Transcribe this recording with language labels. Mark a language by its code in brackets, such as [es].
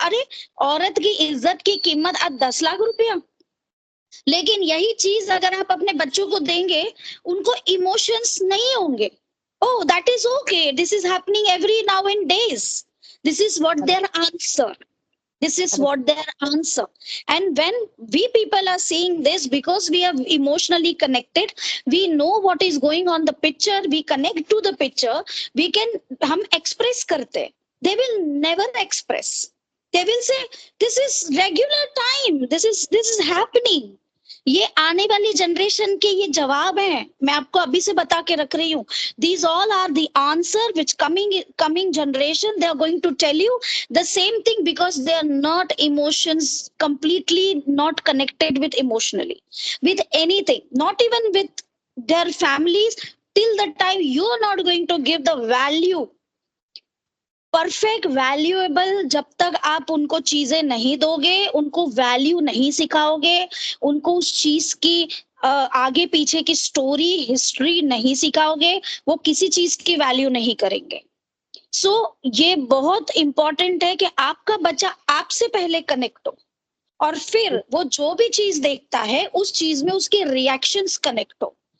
[hi] अरे औरत की इज्जत की कीमत आज 10 लाख रुपया। लेकिन यही चीज अगर आप अपने बच्चों को देंगे, उनको इमोशंस नहीं होंगे। [en] Oh that is okay, this is happening every now in days, this is what their answer, this is what their answer. And when we people are seeing this, because we are emotionally connected, we know what is going on the picture, we connect to the picture, we can [hi] hum express karte, [en] they will never express, they will say this is regular time, this is happening। [hi] ये आने वाली generation के ये जवाब हैं, मैं आपको अभी से बता के रख रही हूँ। [en] These all are the answer which coming generation they are going to tell you the same thing, because they are not emotions, completely not connected with emotionally with anything, not even with their families, till the time you are not going to give the value [hi] perfect valuable जब तक आप उनको चीजें नहीं दोगे, उनको value नहीं सिखाओगे, उनको उस चीज की आगे पीछे की स्टोरी हिस्ट्री नहीं सिखाओगे, वो किसी चीज की वैल्यू नहीं करेंगे। सो ये बहुत इंपॉर्टेंट है कि आपका बच्चा आपसे पहले कनेक्ट हो और फिर वो जो भी चीज देखता है उस चीज में उसके रिएक्शंस कनेक्ट हो।